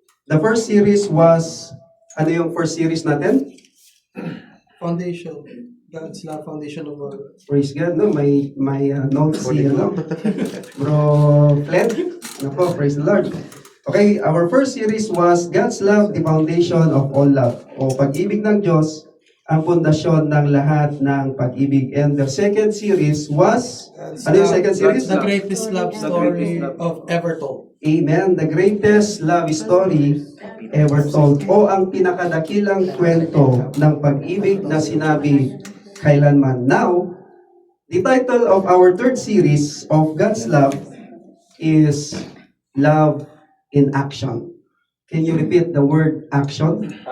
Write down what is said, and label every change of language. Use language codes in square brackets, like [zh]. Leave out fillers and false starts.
[en] The first series was, [tl] ano yung first series natin? [en] Foundation. God's Love Foundation of all. Praise God, [tl] no? May notes si, ano? Bro Fled. Ano po, [en] praise the Lord. Okay, our first series was God's Love, the Foundation of all love. [tl] O pag-ibig ng Diyos, ang pundasyon ng lahat ng pag-ibig. [en] And the second series was, [tl] ano yung second series? [en] The greatest love story of ever told. Amen. The greatest love story ever told. [tl] O ang pinakadakilang kwento ng pag-ibig na sinabi kailanman. [en] Now, the title of our third series of God's Love is Love in Action. Can you repeat the word action?